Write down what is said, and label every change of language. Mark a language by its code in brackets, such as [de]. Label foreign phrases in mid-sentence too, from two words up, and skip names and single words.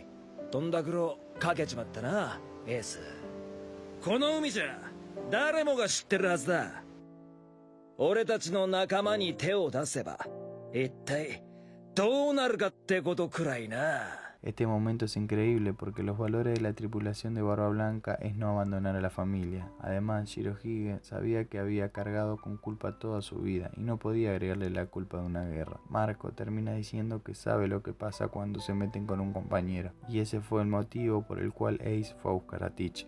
[ja] とんだくろかけちまったな、エース。この海じゃ誰もが知ってるはずだ。俺たちの仲間に手を出せば一体どうなるかってことくらいな。 [es] Este momento es increíble porque los valores de la tripulación de Barba Blanca es no abandonar a la familia. Además, Shirohige sabía que había cargado con culpa toda su vida y no podía agregarle la culpa de una guerra. Marco termina diciendo que sabe lo que pasa cuando se meten con un compañero, y ese fue el motivo por el cual Ace fue a buscar a Teach.